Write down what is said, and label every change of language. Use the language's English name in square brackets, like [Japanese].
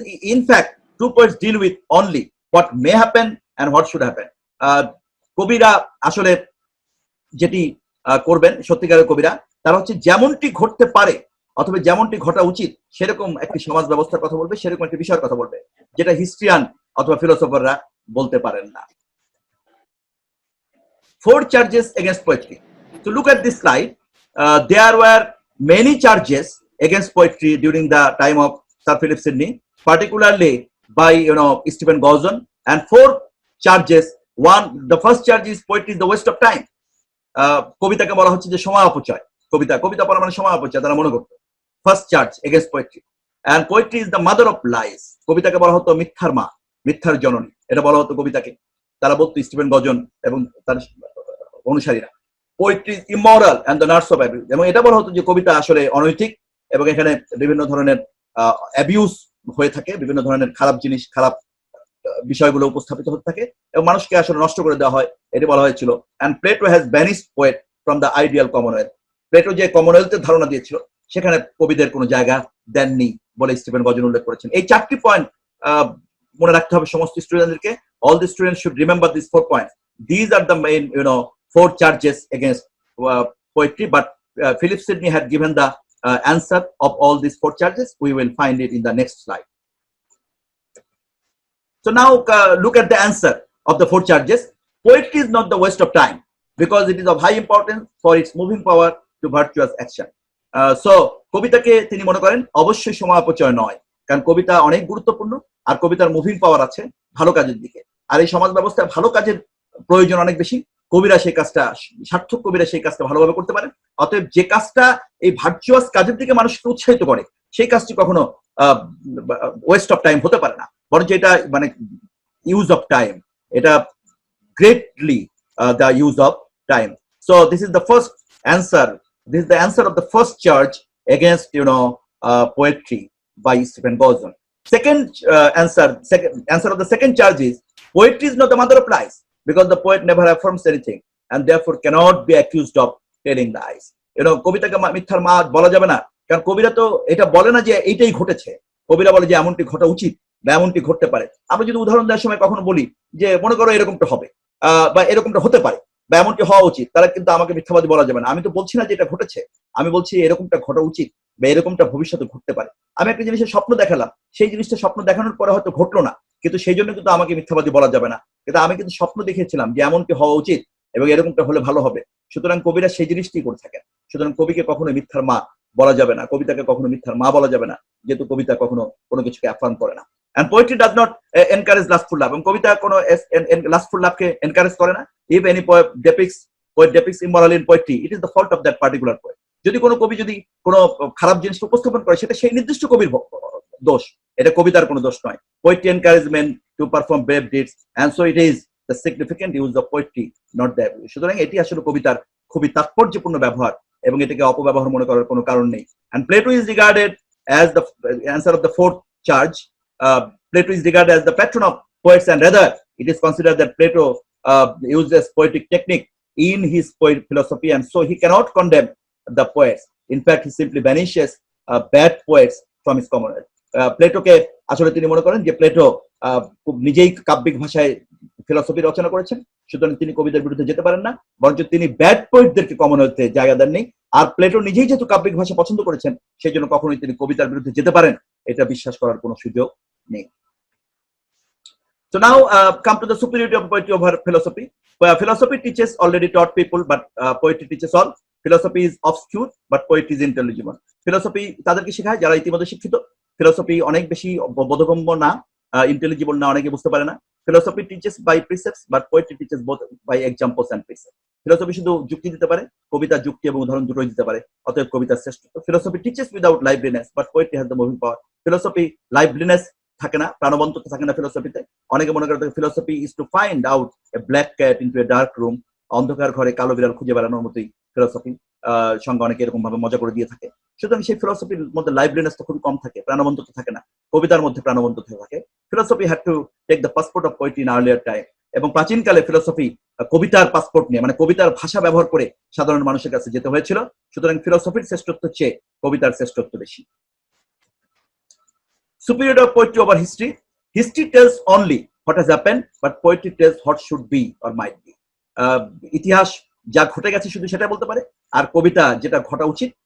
[English] In fact, true poets deal with only what may happen and what should happen. [Bangla] কবিরা আসলে যেটি করবেন, সত্যিকারের কবিরা, তারা হচ্ছে যেমনটি ঘটতে পারে অথবা যেমনটি ঘটা উচিত সেরকম একটি সমাজ ব্যবস্থার কথা বলবে, সেরকম একটি বিষয়ের কথা বলবে, যেটা হিস্ট্রিয়ান অথবা ফিলোসফাররা বলতে পারেন না। [English] 4 charges against poetry. So look at this slide. There were many charges against poetry during the time of Sir Philip Sidney, particularly by Stephen Gordon, and 4 charges. The first charge is poetry is the waste of time. [Bangla] কবিতাকে বলা হচ্ছে যে সময় অপচয়, কবিতা পড়া মানে সময় অপচয় তারা মনে করত। [English] First charge against poetry. And poetry is the mother of lies, [Bangla] কবিতাকে বলা হতো মিথ্যার মা, মিথ্যার জননী, এটা বলা হতো কবিতাকে। তারা বলতো স্টিফেন গজন এবং তার অনুসারীরা, [English] poetry is immoral and the nurse of abuse, [Bangla] এবং এটা বলা হতো যে কবিতা আসলে অনৈতিক এবং এখানে বিভিন্ন ধরনের অ্যাবিউজ হয়ে থাকে, বিভিন্ন ধরনের খারাপ জিনিস, খারাপ বিষয়গুলো উপস্থাপিত হতে থাকে এবং মানুষকে আসলে নষ্ট করে দেওয়া হয়, এটি বলা হয়েছিল। [English] and Plato has banished poet from the ideal commonwealth, [Bangla] Plato যে কমনওয়েলথের ধারণা দিয়েছিল সেখানে কবিদের কোনো জায়গা দেননি বলে স্টিফেন গজন উল্লেখ করেছেন। এই 4টি পয়েন্ট মনে রাখতে হবে সমস্ত স্টুডেন্টদেরকে। [English] All the students should remember this 4 points. These are the main 4 charges against poetry, but Philip Sidney had given the answer of all these 4 charges. We will find it in the next slide. So now look at the answer of the 4 charges. Poetry is not the waste of time because it is of high importance for its moving power to virtuous action. [Bangla] So কবিতাকে তিনি মনে করেন অবশ্যই সময় অপচয় নয়, কারণ কবিতা অনেক গুরুত্বপূর্ণ আর কবিতার মুভিং পাওয়ার আছে ভালো কাজের দিকে। আর এই সমাজ ব্যবস্থায় ভালো কাজের প্রয়োজন অনেক বেশি, কবিরা সেই কাজটা, সার্থক কবিরা সেই কাজটা ভালোভাবে করতে পারেন। অতএব যে কাজটা এই ভার্চুয়াস কাজের দিকে মানুষকে উৎসাহিত করে সেই কাজটি কখনো [English] waste of time [Bangla] হতে পারে না, বরঞ্চ এটা মানে [English] use of time, [Bangla] এটা [English] Greatly the use of time. So this is the first answer. This is the answer of the first charge against poetry by Stephen Gordon. Second answer of the second charge is poetry is not the mother of lies because the poet never affirms anything and therefore cannot be accused of telling lies. [Bangla] কবিতাকে মিথ্যার মা বলা যাবে না, কারণ কবিরা তো এটা বলে না যে এইটাই ঘটেছে, কবিরা বলে যে এমনটি ঘটা উচিত বা এমনটি ঘটতে পারে। আমরা যদি উদাহরণ দেওয়ার সময় কখনো বলি যে মনে করো এরকমটা হবে বা এরকমটা হতে পারে বা এমনটি হওয়া উচিত, তারা কিন্তু আমাকে মিথ্যাবাদী বলা যাবে না। আমি তো বলছি না যে এটা ঘটেছে, আমি বলছি এরকমটা ঘটা উচিত বা এরকমটা ভবিষ্যতে ঘটতে পারে। আমি একটা জিনিসের স্বপ্ন দেখালাম, সেই জিনিসটা স্বপ্ন দেখানোর পরে হয়তো ঘটলো না, কিন্তু সেই জন্য কিন্তু আমাকে মিথ্যাবাদী বলা যাবে না, কিন্তু আমি কিন্তু স্বপ্ন দেখিয়েছিলাম যে এমনটি হওয়া উচিত এবং এরকমটা হলে ভালো হবে। সুতরাং কবিরা সেই জিনিসটি করে থাকেন। সুতরাং কবিকে কখনো মিথ্যার মা বলা যাবে না, কবিতাকে কখনো মিথ্যার মা বলা যাবে না, যেহেতু কবিতা কখনো কোনো কিছুকে অ্যাফার্ম করে না। [English] And poetry does not encourage lustful love, [Bangla] এবং কবিতা কোনো lustful love কে এনকারেজ করে না। [English] If any poet depicts immoral in poetry, it is the fault of that particular poet. [Bangla] যদি কোনো কবি যদি কোনো খারাপ জিনিস উপস্থাপন করে সেটা সেই নির্দিষ্ট কবির দোষ, এটা কবিতার কোনো দোষ নয়। [English] Poetry encourages men to perform brave deeds, and so it is the significant use of poetry, not the abuse. [Bangla] সুতরাং এটি আসলে কবিতার খুবই তাৎপর্যপূর্ণ ব্যবহার এবং এটাকে অপব্যবহার মনে করার কোনো কারণ নেই। [English] And Plato is regarded as the answer of the 4th charge. Plato is regarded as the patron of poets, and rather it is considered that Plato uses poetic technique in his philosophy, and so he cannot condemn the poets. In fact, he simply banishes bad poets from his commonwealth. [Bangla] প্লেটোকে আসলে তিনি মনে করেন যে Plato নিজেই কাব্যিক ভাষায় philosophy রচনা করেছেন, সুতরাং তিনি কবিদের বিরুদ্ধে যেতে পারেন না, বরঞ্চ তিনি ব্যাড পোয়েটদেরকে কমনওয়েলথে জায়গা দেননি। আর প্লেটো নিজেই যেহেতু কাব্যিক ভাষা পছন্দ করেছেন সেই জন্য কখনোই তিনি কবিতার বিরুদ্ধে যেতে পারেন এটা বিশ্বাস করার কোনো সুযোগ নেই। [English] So now come to the superiority of poetry over philosophy. Philosophy teaches already taught people, but poetry teaches all. Philosophy is obscure, but poetry is intelligible. [Bangla] Philosophy তাদেরকে শেখায় যারা ইতিমধ্যে শিক্ষিত। ফিলোসফি অনেক বেশি বোধগম্য না, ইন্টেলিজিবল না, অনেকে বুঝতে পারে না। [English] Philosophy teaches by precepts, but poetry teaches both by examples and precepts. [Bangla] Philosophy শুধু যুক্তি দিতে পারে, কবিতা যুক্তি এবং উদাহরণ দুটোই দিতে পারে, অতএব কবিতার শ্রেষ্ঠত্ব। [English] Philosophy teaches without liveliness, but poetry has the moving power. [Bangla] Philosophy liveliness থাকে না, প্রাণবন্ততা থাকে না ফিলোসফিতে। অনেকে মনে করে [English] philosophy is to find out a black cat into a dark room, [Bangla] অন্ধকার ঘরে কালো বিড়াল খুঁজে বেড়ানোর মতোই ফিলোসফি সঙ্গে অনেকে এরকম ভাবে মজা করে দিয়ে থাকে। সুতরাং সেই ফিলোসফির মধ্যে লাইভলিনেসটা খুবই কম থাকে, প্রাণবন্ততা থাকে না। কবিতার মধ্যে প্রাণবন্ততা থাকে। [English] philosophy had to take the passport of poetry in earlier time, [Bangla] এবং প্রাচীনকালে ফিলোসফি কবিতার পাসপোর্ট নিয়ে মানে কবিতার ভাষা ব্যবহার করে সাধারণ মানুষের কাছে যেতে হয়েছিল। সুতরাং ফিলোসফির শ্রেষ্ঠত্ব চেয়ে কবিতার শ্রেষ্ঠত্ব বেশি। [English] Superiority of poetry over history. History tells only what has happened, but poetry tells what should be or might be. [Bangla] ইতিহাস যা ঘটে গেছে শুধু সেটা বলতে পারে, আর কবিতা যেটা ঘটা উচিত